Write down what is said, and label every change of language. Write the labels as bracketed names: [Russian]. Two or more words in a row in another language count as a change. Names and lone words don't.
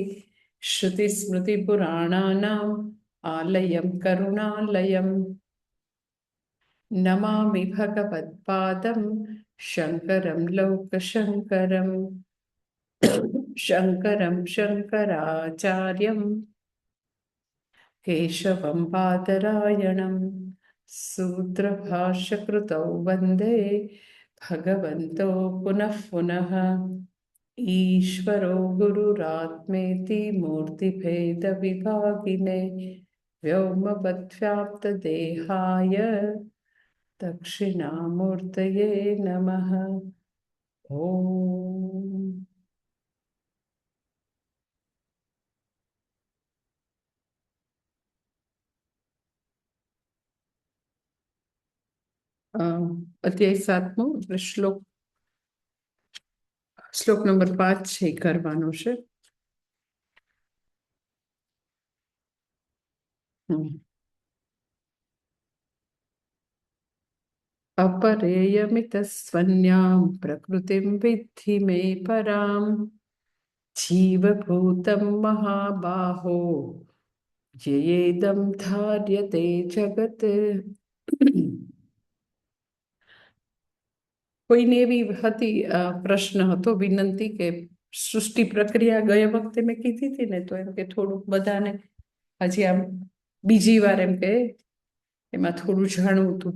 [Sanskrit] श्रुतिस्मृतिपुराणानाम् आलयं करुणालयं नमामि भगवत्पादं शङ्करं लोकशङ्करम् शङ्करं शङ्कराचार्यं केशवं बादरायणं सूत्रभाष्यकृतौ वन्दे भगवन्तो पुनः पुनः। ईश्वरो गुरुरात्मेति मूर्तिभेदविभागिने व्योमवद्व्याप्तदेहाय दक्षिणामूर्तये नमः। [Gujarati] ॐ અધ્યાય 7મો એટલે શ્લોક નંબર 5 છે કરવાનો છે. [Sanskrit] अपरेयमितस्वन्यां प्रकृतिं विद्धि मे परां जीवभूतं महाबाहो ययेदं धार्यते जगत्. [Gujarati] કોઈને એવી હતી પ્રશ્ન હતો, વિનંતી કે સૃષ્ટિ પ્રક્રિયા ગયા વખતે મેં કીધી હતી ને, તો એમ કે થોડુંક બધાને હજી આમ બીજી વાર એમ કે એમાં થોડું જાણવું હતું.